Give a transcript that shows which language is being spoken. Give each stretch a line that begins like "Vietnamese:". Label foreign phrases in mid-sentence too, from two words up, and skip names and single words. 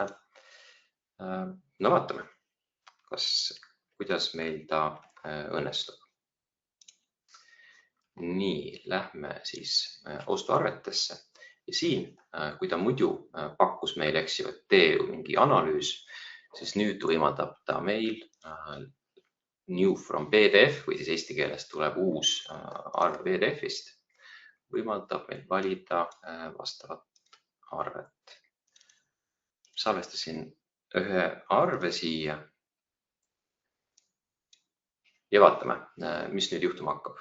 Estonian: No vaatame, kuidas meil ta õnnestub. Nii, lähme siis ostuarvetesse ja siin, kui ta muidu pakkus meile, eks ju, et tee mingi analüüs, siis nüüd võimaldab ta meil
English: new from PDF
Estonian: või siis eesti keeles tuleb uus arve PDF-ist, võimaldab meil valida vastavat arvet. Salvestasin ühe arve siia ja vaatame, mis nüüd juhtuma hakkab.